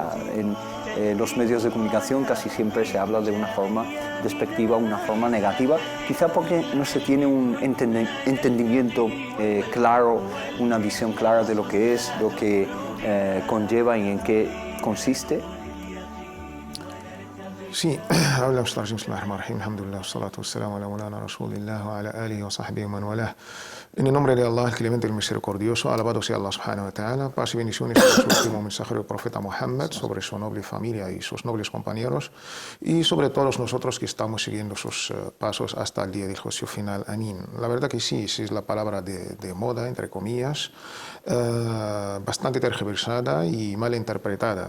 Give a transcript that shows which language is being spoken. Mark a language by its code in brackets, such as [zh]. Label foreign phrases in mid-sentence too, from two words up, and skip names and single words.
[es] En los medios de comunicación casi siempre se habla de una forma despectiva, una forma negativa, quizá porque no se tiene un entendimiento claro, una visión clara de lo que es, lo que conlleva y en qué consiste. Sí, habla [ar] بسم الله الرحمن الرحيم، الحمد لله، الصلاة والسلام على مولانا رسول الله وعلى آله وصحبه ومن والاه. [es] En el nombre de Allah, el clemente y el misericordioso, alabado sea Allah [ar] سبحانه وتعالى, [es] paz y bendiciones sobre su último mensajero, el profeta Muhammad, sobre su noble familia y sus nobles compañeros, y sobre todos nosotros que estamos siguiendo sus pasos hasta el día del juicio final. Amén. La verdad que sí, es la palabra de moda, entre comillas, bastante tergiversada y mal interpretada.